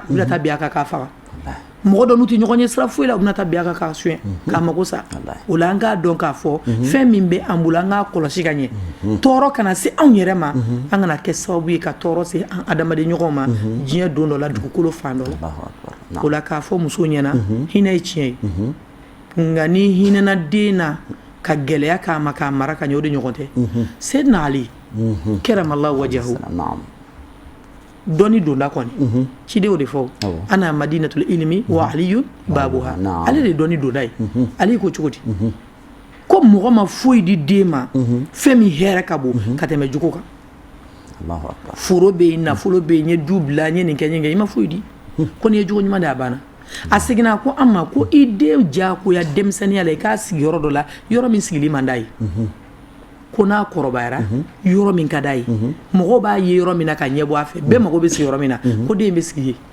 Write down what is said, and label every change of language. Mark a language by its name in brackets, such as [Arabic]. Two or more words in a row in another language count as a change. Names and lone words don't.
[Bambara] u bɛna taa bin a kan k'a faga mɔgɔ dɔ n'u tɛ ɲɔgɔn ye sira foyi la u bɛna taa bin a kan k'a soɲɛ k'a mago sa o la an k'a dɔn k'a fɔ fɛn min bɛ an bolo an k'a kɔlɔsi ka ɲɛ tɔɔrɔ kana se anw yɛrɛ ma an kana kɛ sababu ye ka tɔɔrɔ se an adamaden ɲɔgɔn ma diɲɛ don dɔ la dugukolo fan dɔ la o la k'a fɔ muso ɲɛna hinɛ ye tiɲɛ ye nka ni hinɛna den na ka gɛlɛya k'a ma k'a mara ka ɲɛ o de ɲɔgɔn tɛ Seydina Ali [Arabic] كرم الله وجهه [Bambara] dɔnni donda kɔni ciden o de fɔ [Arabic] أنا مدينة العلم وعلي بابها [Bambara] ale de dɔnni donda ye ale ko cogo di ko mɔgɔ ma foyi di den ma fɛn min hɛrɛ ka bon ka tɛmɛ jugu kan foro bɛ yen nafolo bɛ yen n ye du bila n ye nin kɛ i ma foyi di ko n'i ye jogo ɲuman de a banna a seginna ko an ma ko i den diyagoya denmisɛnniya la i k'a sigi yɔrɔ dɔ la yɔrɔ min sigili man d'a ye ko n'a kɔrɔbayara yɔrɔ min ka d'a ye mɔgɔw b'a ye yɔrɔ min na ka ɲɛ bɔ a fɛ bɛɛ mago bɛ sigi yɔrɔ min na ko den bɛ sigi yen